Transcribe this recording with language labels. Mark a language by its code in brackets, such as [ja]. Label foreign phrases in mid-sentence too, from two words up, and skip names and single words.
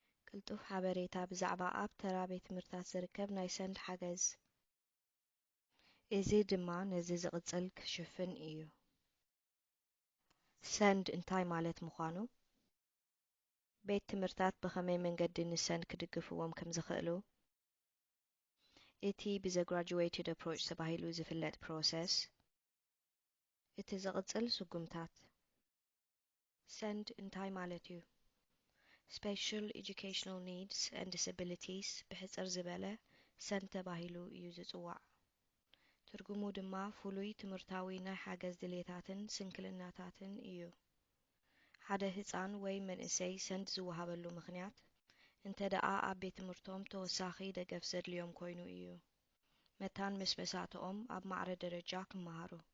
[ti] ቅልጡፍ ሓበሬታ ብዛዕባ ኣብ ተራ ቤት ትምህርታት ዝርከብ ናይ ሰንድ ሓገዝ እዚ ድማ ነዚ ዝቕጽል ክሽፍን እዩ። ሰንድ እንታይ ማለት ምዃኑ ቤት ትምህርታት ብኸመይ መንገዲ ንሰንድ ክድግፍዎም ከም ዝኽእሉ እቲ ብዘ [en] graduated approach [ti] ተባሂሉ ዝፍለጥ ፕሮሰስ እቲ ዝቕጽል ስጉምታት ሰንድ እንታይ ማለት እዩ [en] Special Educational Needs and Disabilities [ti] ብሕጽር ዝበለ ሰንድ ተባሂሉ እዩ ዝጽዋዕ ትርጉሙ ድማ ፍሉይ ትምህርታዊ ናይ ሓገዝ ድሌታትን ስንክልናታትን እዩ ሓደ ህፃን ወይ መንእሰይ ሰንድ ዝወሃበሉ ምኽንያት እንተ ደኣ ኣብ ቤት ትምህርቶም ተወሳኺ ደገፍ ዘድልዮም ኮይኑ እዩ መታን ምስ መሳትኦም ኣብ ማዕረ ደረጃ ክመሃሩ